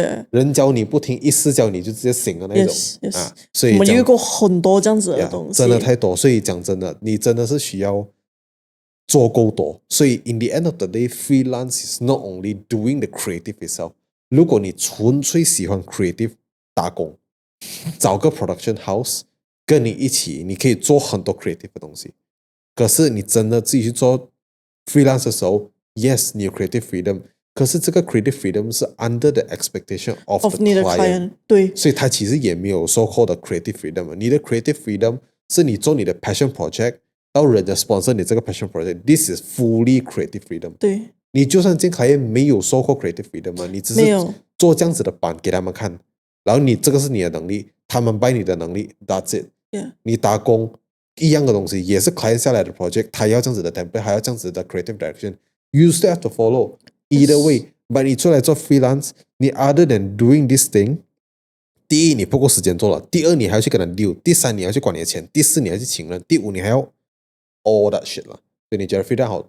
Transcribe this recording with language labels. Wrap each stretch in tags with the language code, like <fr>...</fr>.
<zh>人教你不听，一试教你就直接醒的那种所以我们遇过很多这样子的东西，真的太多。所以讲真的，你真的是需要做够多。所以</zh> <en>in the end of the day, freelance is not only doing the creative itself。</en> <zh>如果你纯粹喜欢 creative 打工，找个 production house 跟你一起，你可以做很多 creative 的东西。可是你真的自己去做 freelance 的时候 ，yes， 你有 creative freedom。可是这个 creative freedom 是 under the expectation of the client，对，所以他其实也没有so called的 creative freedom。你的 creative freedom 是你做你的 passion project， 到人家 sponsor 你这个 passion project，</zh> <en>this is fully creative freedom。</en> <zh>对，你就算进行业没有so called creative freedom 嘛，你只是做这样子的版给他们看，然后你这个是你的能力，他们 buy 你的能力 ，</zh> <en>that's it。</en> <zh>你打工一样的东西，也是 client 下来的 project，他要这样子的 template，还要这样子的 creative direction，</zh> <en>you still have to follow either way。</en> <zh>But 你出来做 freelance，你</zh> <en>other than doing this thing，</en> <zh>第一你不够时间做了，第二你还要去跟他 deal，第三你要去管你的钱，第四你要去请人，第五你还要</zh> <en>all that shit</en> <zh>了。所以你觉得 freelance 好？</zh>